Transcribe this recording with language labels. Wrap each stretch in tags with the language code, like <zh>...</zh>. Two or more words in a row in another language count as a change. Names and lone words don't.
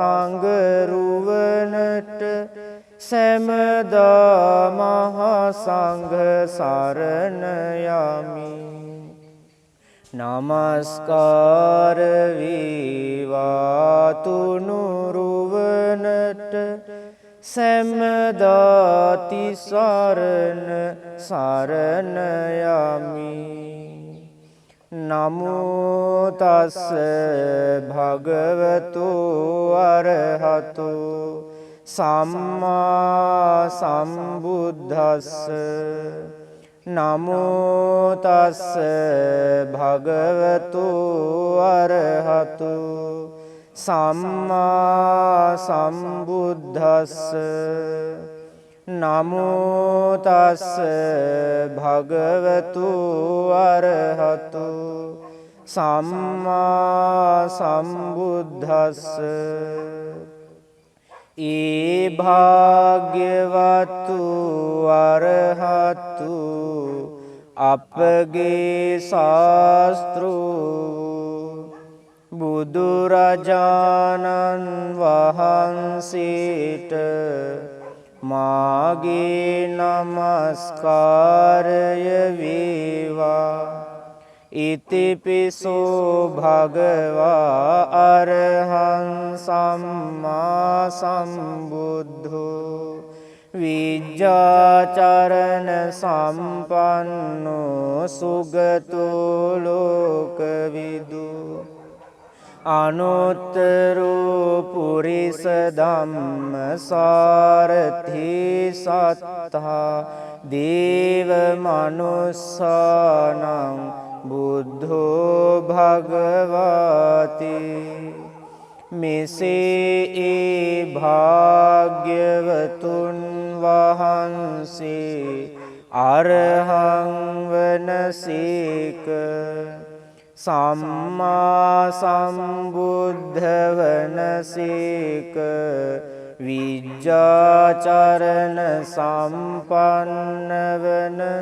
<si>සංඝරුවනට සෑමදා මහා සංඝ සරණ යමි නමස්කාර වේවා තුනුරුවනට සෑමදා තිසරණ සරණ යමි</si> <pi>නමෝ තස්ස භගවතු අරහතු සම්මා සම්බුද්දස්ස නමෝ තස්ස භගවතු අරහතු සම්මා සම්බුද්දස්ස නමෝ තස්ස භගවතු අරහතු සම්මා සම්බුද්දස්ස</pi> <si>ඒ භාග්‍යවතු අරහතු අපගේ ශාස්ත්‍රූ බුදුරජාණන් වහන්සේට මාගේ නමස්කාරය වේවා</si> <pi>ඉතිපිසෝ භගවා අරහං සම්මා සම්බුද්ධෝ විජ්ජාචරණ සම්පන්නෝ සුගතෝ ලෝකවිදු අනුත්තරෝ පුරිස ධම්ම සාරථි සත්තා දේව මනුස්සානං බුද්ධෝ භගවති</pi> <si>මෙසේ ඒ භාග්‍යවතුන් වහන්සේ අරහං වනසේක සම්මා සම්බුද්ධ වනසේක විජ්ජාචරණ සම්පන්න වන</si>